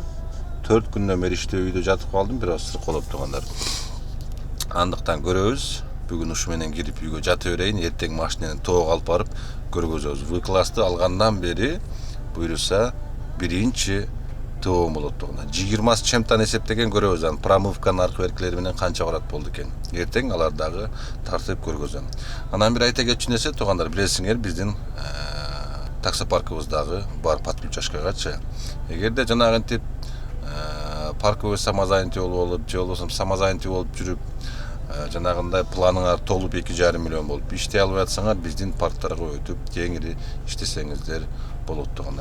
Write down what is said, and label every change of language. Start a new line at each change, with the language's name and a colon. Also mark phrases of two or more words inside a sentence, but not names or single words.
Kyrgyz: 4 күндөн бери иштеп үйдө жатып калдым, бир аз сырколоп тугандар. Андыктан көрөбүз. Бүгүн ушу менен кирип үйгө жата берейин, эртең машинени тоого алып барып көргөзөбүз. В-классты алгандан бери буйруса биринчи тоом болот тугандар. 20
Russian: с чем-то
Kyrgyz: эсептеген көрөбүз. Анан промывка наркотиктери менен канча барат болду экен. Эртең алар дагы тартып көргөзөм. Анан бир айта кетчү нерсе тугандар, билесиңер, биздин таксопаркыбыздагы бар подключашкагачы. Эгерде жанагынтип
Russian: парковый самозанятый
Kyrgyz: болуп, же болбосо самозанятый болуп жүрүп, жанагындай планыңар толуп 2,5 миллион болуп иштей албай атсаңар, биздин парктарга өтүп, кеңири иштесеңиздер болот тугандар.